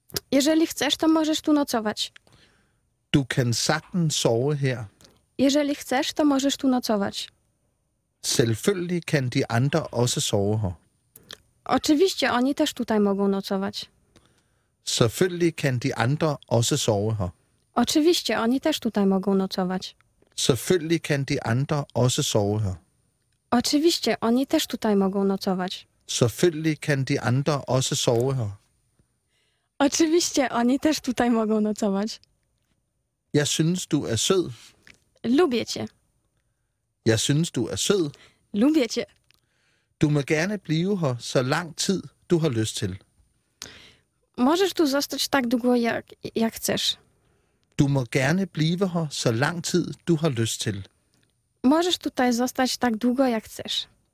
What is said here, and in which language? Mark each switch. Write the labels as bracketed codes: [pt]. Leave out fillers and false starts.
[pl] Jeżeli chcesz, to możesz tu nocować. [da] Du kan sagtens sove her. [pl] Jeżeli chcesz, to możesz tu nocować. [da] Selvfølgelig kan de andre også sove her. [pl] Oczywiście, oni też tutaj mogą nocować. [da] Selvfølgelig kan de andre også sove her. [pl] Oczywiście, oni też tutaj mogą nocować. [da] Selvfølgelig kan de andre også sove her. [pl] Oczywiście, oni też tutaj mogą nocować. [da] Selvfølgelig kan de andre også sove her. [pl] Oczywiście, oni też tutaj mogą nocować. [da] Jeg synes, du er sød. [pl] Lubię cię. [da] Jeg synes, du er sød. [pl] Lubię cię. [da] Du må gerne blive her så lang tid, du har lyst til. [pl] Możesz tu zostać tak długo, jak chcesz. [da] Du må gerne blive her så lang tid, du har lyst til. [pl] Możesz tutaj zostać tak długo, jak chcesz.